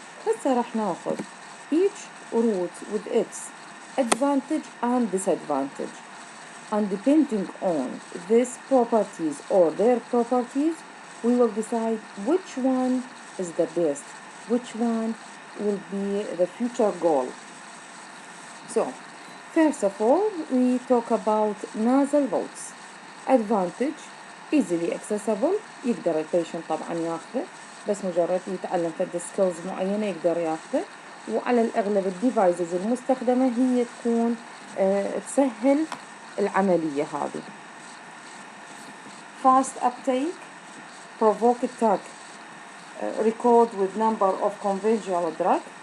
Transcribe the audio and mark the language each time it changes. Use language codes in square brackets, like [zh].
[ar] هسه راح ناخذ [en] each route with its advantage and disadvantage, and depending on these properties or their properties, we will decide which one is the best, which one will be the future goal. So, first of all, we talk about nasal routes. Advantage, easily accessible، [ar] يقدر البيشنت طبعا ياخذه، بس مجرد يتعلم فد سكيلز معينة يقدر ياخذه، وعلى الأغلب الديفايسز المستخدمة هي تكون تسهل العملية هذه. [en] Fast uptake, provoke attack, record with number of conventional drug.